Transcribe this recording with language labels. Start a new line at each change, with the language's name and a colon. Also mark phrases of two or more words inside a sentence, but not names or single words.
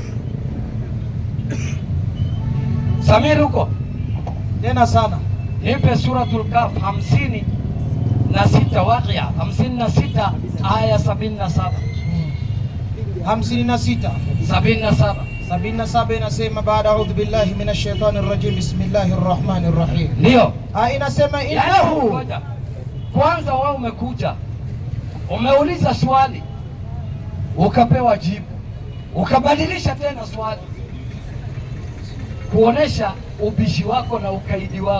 Swahili: Samir huko tena sana, nipe
Arabic: سورة الكهف
Swahili: 56 Waqia 56 aya 77. 77 inasema baada
Arabic: أعوذ بالله من الشيطان الرجيم بسم الله الرحمن الرحيم.
Swahili: Ndio inasema innahu. Kwanza wewe umekuja umeuliza swali ukapewa jibu, ukabadilisha tena swali kuonesha ubishi wako na ukaidi wako.